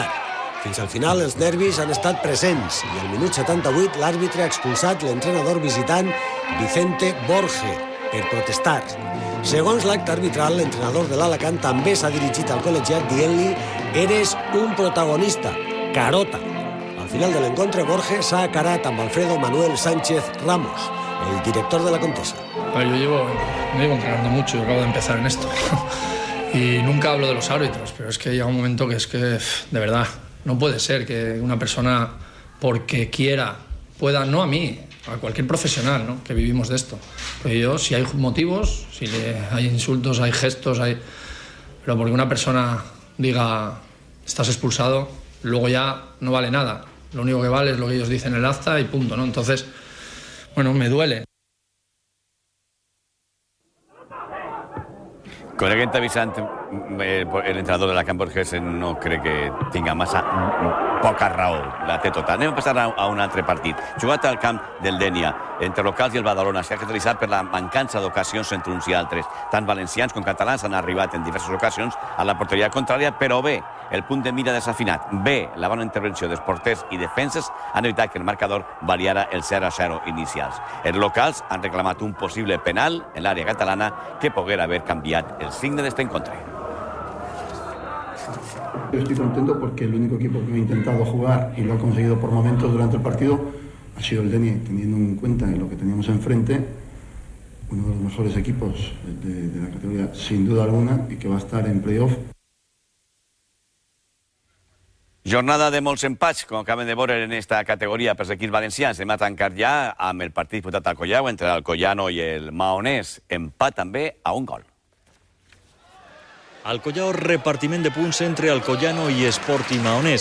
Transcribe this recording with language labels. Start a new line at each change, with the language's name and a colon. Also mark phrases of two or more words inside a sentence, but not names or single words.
Catalan: Fins al final els nervis han estat presents i al minut 78 l'àrbitre ha expulsat l'entrenador visitant Vicente Borge per protestar. Segons l'acte arbitral, l'entrenador de l'Alacant també s'ha dirigit al col·legiat dient-li
Spanish: «Eres un protagonista, carota».
Catalan: Al final de l'encontre, Borge s'ha acarat amb Alfredo Manuel Sánchez Ramos, el director de la Contesa.
Spanish: No llevo entrenando mucho, acabo de empezar en esto. Y nunca hablo de los árbitros, pero es que llega un momento que es que, de verdad, no puede ser que una persona, porque quiera, pueda, no a mí, a cualquier profesional, ¿no?, que vivimos de esto. Pero yo, si hay motivos, si hay insultos, hay gestos, pero porque una persona diga estás expulsado, luego ya no vale nada. Lo único que vale es lo que ellos dicen en el acta y punto, ¿no? Entonces, bueno, me duele.
Catalan: Coneguent avisant, l'entrenador de la Camp Borges no crec que tinga massa poca raó, la té tota. Anem a passar a un altre partit. Jugat al camp del Dénia, entre locals i el Badalona, s'ha caracteritzat per la mancança d'ocasions entre uns i altres. Tant valencians com catalans han arribat en diverses ocasions a la porteria contrària, però bé, el punt de mira desafinat, bé, la bona intervenció dels porters i defenses han evitat que el marcador variara el 0-0 inicials. Els locals han reclamat un possible penal en l'àrea catalana que poguera haver canviat el signe d'este encontre.
Spanish: Yo estoy contento porque el único equipo que ha intentado jugar y lo ha conseguido por momentos durante el partido ha sido el Denia, teniendo en cuenta lo que teníamos enfrente, uno de los mejores equipos de la categoría sin duda alguna y que va a estar en playoff.
Catalan: Jornada de molts empats, com acabem de veure en esta categoria pels equips valencians. Anem a tancar ja amb el partit disputat al Collao entre l'Alcoyano i el Maonès. Empat també a un gol. Alcoyano, repartiment de punts entre Alcoyano i Sporting Maonès.